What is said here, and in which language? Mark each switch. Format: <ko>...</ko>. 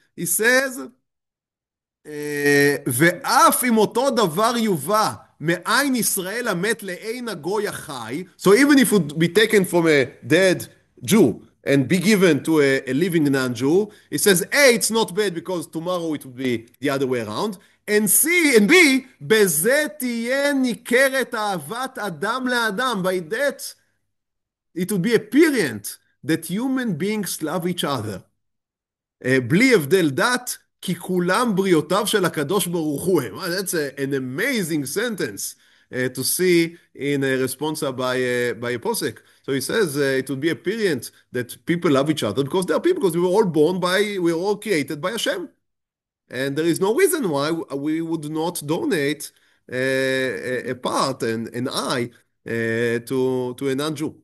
<en>He says,</en> <he>ואף אם אותו דבר יובא מעין ישראל המת לעין הגוי החי,</he> <en>so even if it would be taken from a dead Jew and be given to a living non-Jew, it says, A, it's not bad because tomorrow it would be the other way around, and C and B,</en> <he>בזה תהיה ניכרת אהבת אדם לאדם,</he> <en>by that it would be apparent that human beings love each other.</en> <he>בלי הבדל דת, כי כולם בריאותיו של הקדוש ברוך הוא הם.</he> <en>That's an amazing sentence to see in a responsa by a posek. So he says it would be apparent that people love each other because they are people, because we were all created by Hashem. And there is no reason why we would not donate a part, an eye, to a non-Jew.</en>